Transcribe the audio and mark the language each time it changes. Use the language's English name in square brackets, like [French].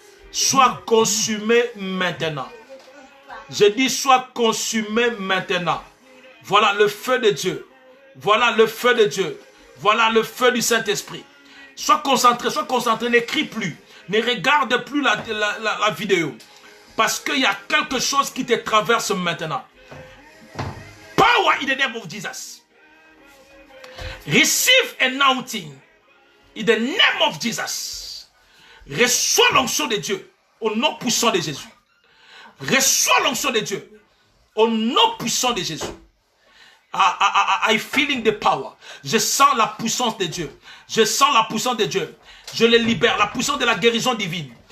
[French] Sois consumé maintenant. Je dis sois consumé maintenant. Voilà le feu de Dieu. Voilà le feu de Dieu. Voilà le feu du Saint-Esprit. Sois concentré, n'écris plus. Ne regarde plus la vidéo. Parce qu'il y a quelque chose qui te traverse maintenant. [English] Power in the name of Jesus. Receive anointing in the name of Jesus. [French] Reçois l'onction de Dieu au nom puissant de Jésus. Reçois l'onction de Dieu au nom puissant de Jésus. [English] I feeling the power. [French] Je sens la puissance de Dieu. Je sens la puissance de Dieu. Je les libère. La puissance de la guérison divine.